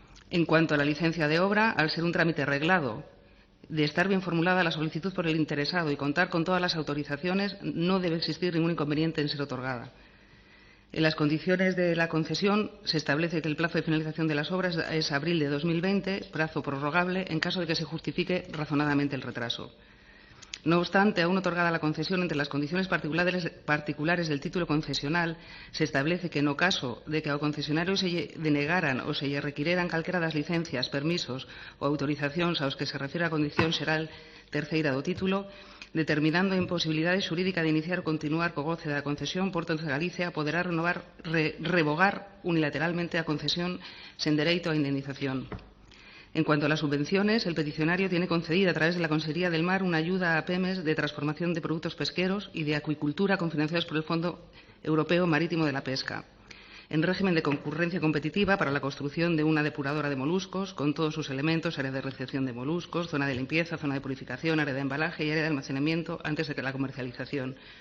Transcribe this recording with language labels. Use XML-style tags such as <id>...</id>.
<es>En cuanto a la licencia de obra, al ser un trámite reglado, de estar bien formulada la solicitud por el interesado y contar con todas las autorizaciones, no debe existir ningún inconveniente en ser otorgada. En las condiciones de la concesión se establece que el plazo de finalización de las obras es abril de 2020, plazo prorrogable en caso de que se justifique razonadamente el retraso. No obstante, aún otorgada la concesión, entre las condiciones particulares del título concesional, se establece que en caso de que</es> <gl>ao concesionario se lle denegaran ou se lle requireran calquera das licencias, permisos ou autorizacións aos que se refire a condición xeral terceira do título, determinando a imposibilidade xurídica de iniciar ou continuar co goce da concesión, Portos de Galicia poderá revogar unilateralmente a concesión sen dereito a indemnización.</gl> <es>En cuanto a las subvenciones, el peticionario tiene concedida a través de la Consejería del Mar una ayuda a pymes de transformación de productos pesqueros y de acuicultura cofinanciados por el Fondo Europeo Marítimo de la Pesca, en régimen de concurrencia competitiva para la construcción de una depuradora de moluscos con todos sus elementos, área de recepción de moluscos, zona de limpieza, zona de purificación, área de embalaje y área de almacenamiento antes de la comercialización.</es>